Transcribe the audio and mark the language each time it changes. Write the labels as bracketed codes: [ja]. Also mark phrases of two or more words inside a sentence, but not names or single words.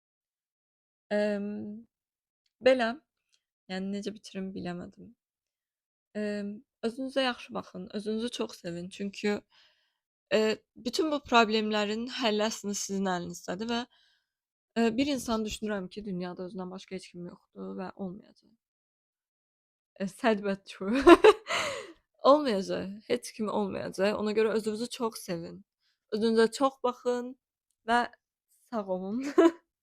[az] Emm, belə, yəni necə bitirim biləmədim. Özünüzə yaxşı baxın, özünüzü çox sevin. Çünki, bütün bu problemlərin həlli əslində sizin əlinizdədir və, bir insan düşünürəm ki, dünyada özündən başqa heç kim yoxdur və olmayacaq. [en] Sad but true. [az] Olmayacaq, heç kim olmayacaq. Ona görə özünüzü çox sevin. Özünüzə çox baxın və sağ olun.